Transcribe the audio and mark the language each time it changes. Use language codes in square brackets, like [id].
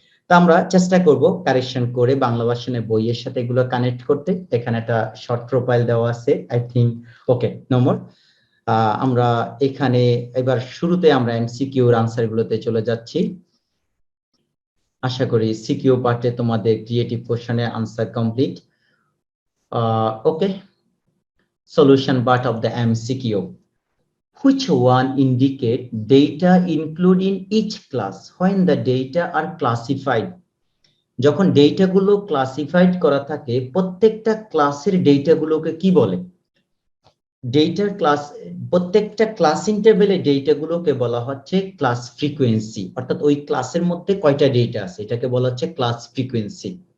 [bn] তো আমরা চেষ্টা করব কারেকশন করে বাংলা ভার্সনের বইয়ের সাথে এগুলো কানেক্ট করতে। এখানে একটা শর্ট প্রোফাইল দেওয়া আছে, [en] I think okay no more. [bn] আমরা এখানে এবার শুরুতে আমরা এমসিকিউ এর আনসার গুলোতে চলে যাচ্ছি। আশা করি সিকিউ পার্টে তোমাদের ক্রিয়েটিভ কোশ্চেনের answer complete. [en] Okay, solution part of the MCQ. Which one indicate data included in each class when the data are classified? [bn] যখন ডেটা গুলো ক্লাসিফাইড করা থাকে, প্রত্যেকটা ক্লাসের ডেটা গুলোকে কি বলে? ডেটার ক্লাস, প্রত্যেকটা ক্লাস ইন্টারভেলে ডেটা গুলোকে বলা হচ্ছে ক্লাস ফ্রিকোয়েন্সি, অর্থাৎ ওই ক্লাসের মধ্যে কয়টা ডেটা আছে এটাকে বলা হচ্ছে ক্লাস ফ্রিকোয়েন্সি।